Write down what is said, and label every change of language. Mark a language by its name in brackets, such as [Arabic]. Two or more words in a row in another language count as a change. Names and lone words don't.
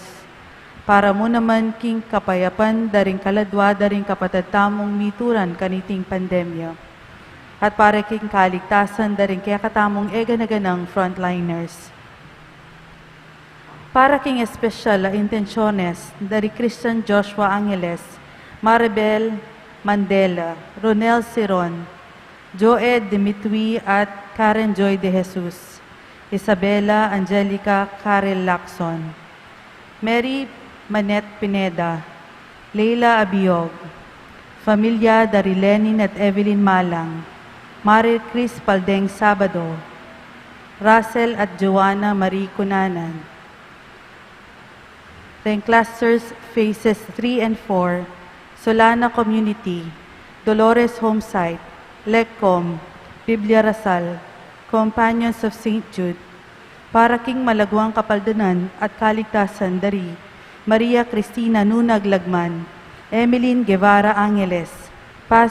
[Pampanga] Para mo naman king kapayapan, daring kaladwa, daring kapatad tamong mituran kaniting pandemya. At para king kaligtasan, daring kaya katamong eganaganang frontliners. Para king espesyal a intensyones, dari Christian Joshua Angeles, Maribel Mandela, Ronel Siron, Joed Dimitri at Karen Joy de Jesus, Isabela Angelica Karel Lacson, Mary Manet Pineda, Leila Abiog, Familia dari Lenin at Evelyn Malang, Marie Chris Paldeng Sabado, Russell at Joanna Marie Cunanan. [English] Then clusters phases 3 and 4, Solana Community, Dolores Homesite, Lecom, Biblia Rasal, Companions of St. Jude, [Pampanga] para king malagwang kapaldanan at kaligtasan dari Maria Cristina Nunag Lagman, Emeline Guevara Angeles, Paz